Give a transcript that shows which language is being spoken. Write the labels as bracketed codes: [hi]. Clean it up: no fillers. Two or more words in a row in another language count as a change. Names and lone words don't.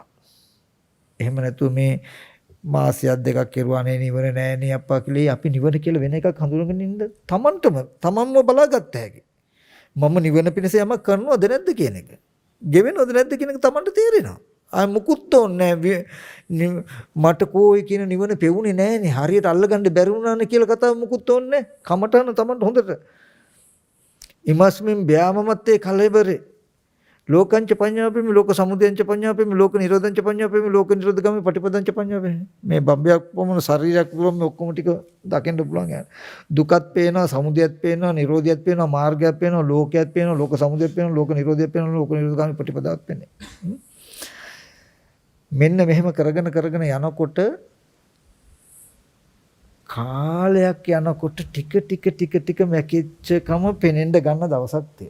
[si] එහෙම නැතුව මේ මාසයක් දෙකක් කෙරුවා නේ නිවන නෑ නේ අප්පා කියලා අපි නිවන කියලා වෙන එකක් හඳුනගෙන ඉන්න තමන්ම බලාගත්ත හැකි. මම නිවන පිණිස යමක් කරනවද නැද්ද කියන එක. ගෙවෙනවද නැද්ද කියන එක Tamanට තේරෙනවා. ආ මුකුත් ඕනේ මට කෝයි කියන නිවන පෙවුනේ නැහනේ. හරියට අල්ලගන්න බැරි වුණානේ කියලා කතාව මුකුත් ඕනේ නැහැ. කමටහන Tamanට හොඳට. [pi] ඉමස්මින් බ්‍යාමමත්තේ කලෙබරේ. ලෝකංච පඤ්ඤාපෙමි ලෝක සමුදයංච පඤ්ඤාපෙමි ලෝක නිරෝධංච පඤ්ඤාපෙමි ලෝක නිරෝධගාමි පටිපදංච පඤ්ඤාපෙමි. [si] මේ බම්බයක් වමන ශරීරයක් පුළුවන් මේ ඔක්කොම ටික දකින්න පුළුවන් යාර. දුකත් පේනවා, සමුදයත් පේනවා, නිරෝධයත් පේනවා, මාර්ගයත් පේනවා, ලෝකයත් පේනවා, ලෝක සමුදයත් පේනවා, ලෝක නිරෝධයත් පේනවා, ලෝක නිරෝධගාමි පටිපදාත් පේන්නේ. මෙන්න මෙහෙම කරගෙන යනකොට කාලයක් යනකොට ටික මැකිච්චකම පෙනෙන්න ගන්න දවසක් තියෙනවා.